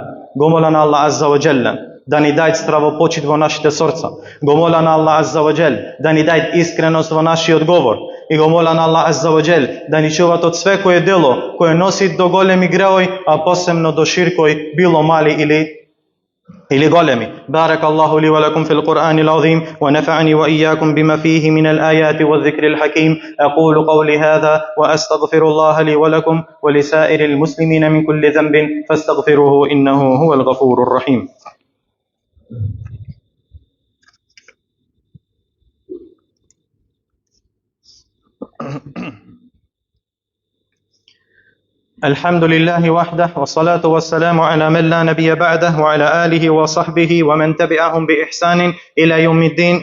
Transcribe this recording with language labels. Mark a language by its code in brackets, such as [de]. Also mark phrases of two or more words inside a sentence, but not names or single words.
[mk] Го моля на Allah [ar] عز وجل [mk] да ни дај стравопочит во нашите срца. Го моля на Allah [ar] عز وجل [mk] да ни дај искреност во нашиот говор. И го моля на Allah [ar] عز وجل [mk] да ни чуват од свекое дело кое носи до големи греои, а посебно до ширкои, било мали или големи. [ar] بارك الله لي ولكم في القرآن العظيم ونفعني وإياكم بما فيه من الآيات والذكر الحكيم. أقول قولي هذا وأستغفر الله لي ولكم ولسائر المسلمين من كل ذنب فاستغفروه إنه هو الغفور الرحيم. الحمد لله وحده والصلاة والسلام على من لا نبي بعده وعلى آله وصحبه ومن تبعهم بإحسان إلى يوم الدين.